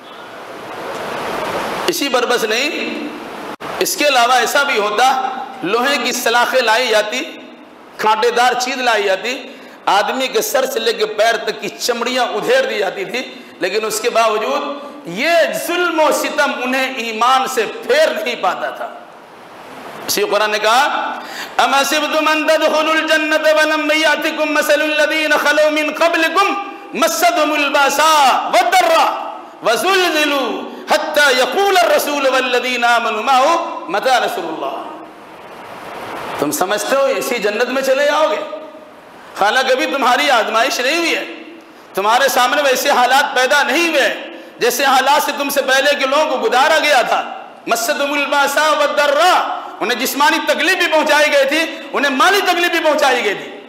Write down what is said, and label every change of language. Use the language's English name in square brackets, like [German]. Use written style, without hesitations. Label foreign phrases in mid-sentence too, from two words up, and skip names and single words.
[Hindi] इसी पर बस नहीं, इसके अलावा ऐसा भी होता, लोहे की सलाखें लाई जाती, कांटेदार चीज लाई जाती, आदमी के सर से लेकर पैर तक की चमड़ियां उधेड़ दी जाती थी, लेकिन उसके बावजूद ये जुल्म और सितम उन्हें ईमान से फेर नहीं पाता था। इसी कुरान ने कहा, [Arabic] أم حسبتم أن تدخلوا الجنة ولم يأتكم مثل الذين خلوا من قبلكم مستهم البأساء والضراء وزلزلوا حتى يقول الرسول والذين آمنوا معه متى نصر الله. [Hindi] तुम समझते हो इसी जन्नत में चले जाओगे? हालांकि अभी तुम्हारी आजमाइश नहीं हुई है, तुम्हारे सामने वैसे हालात पैदा नहीं हुए जैसे हालात से तुमसे पहले के लोगों को गुजारा गया था। [Arabic] مستهم البأساء والضراء, [Hindi] उन्हें जिस्मानी तकलीफ भी पहुंचाई गई थी, उन्हें माली तकलीफ भी पहुंचाई गई थी।